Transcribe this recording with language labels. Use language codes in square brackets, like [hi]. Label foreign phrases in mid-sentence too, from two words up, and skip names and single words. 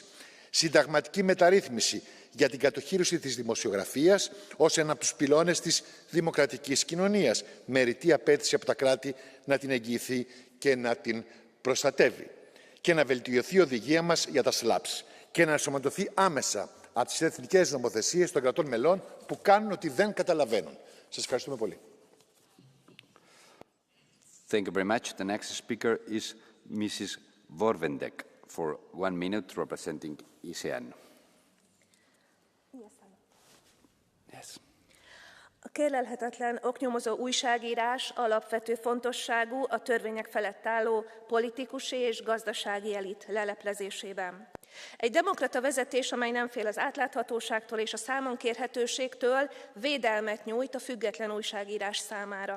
[el] Συνταγματική μεταρρύθμιση για την κατοχήρωση της δημοσιογραφίας ως ένα από τους πυλώνες της δημοκρατικής κοινωνίας, με ρητή απέτηση από τα κράτη να την εγγυηθεί και να την προστατεύει. Και να βελτιωθεί η οδηγία μας για τα SLAPS και να ενσωματωθεί άμεσα από τις εθνικές νομοθεσίες των κρατών μελών που κάνουν ότι δεν καταλαβαίνουν. Σας ευχαριστούμε πολύ. [en] Thank you very much. The next speaker is Mrs. Vorvendek for 1 minute, representing ECN. Yes. [hu] A kérlelhetetlen oknyomozó újságírás alapvető fontosságú a törvények felett álló politikusi és gazdasági elit leleplezésében. Egy demokrata vezetés, amely nem fél az átláthatóságtól és a számonkérhetőségtől, védelmet nyújt a független újságírás számára.